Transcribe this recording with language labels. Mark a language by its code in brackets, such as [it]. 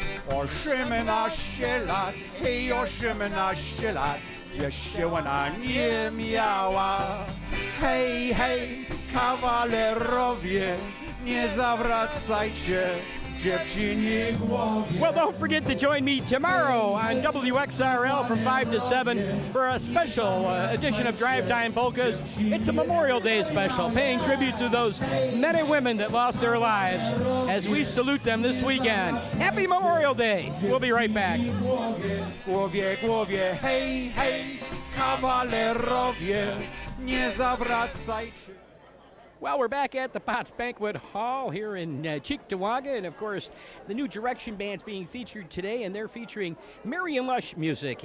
[pl] 18 lat, hej, 18 lat, jeszcze ona nie miała. Hej, hej, kawalerowie, nie zawracajcie dziewczyni głowie. [en] Well, don't forget to join me tomorrow on WXRL from 5 to 7 for a special edition of Drive Time Polkas. It's a Memorial Day special, paying tribute to those men and women that lost their lives as we salute them this weekend. Happy Memorial Day. We'll be right back. [pl] Głowie, głowie, hej, hej, kawalerowie, nie zawracajcie. [en] Well, we're back at the Potts Banquet Hall here in Cheektowaga, and of course, the new Direction Band's being featured today, and they're featuring Marion Lush music.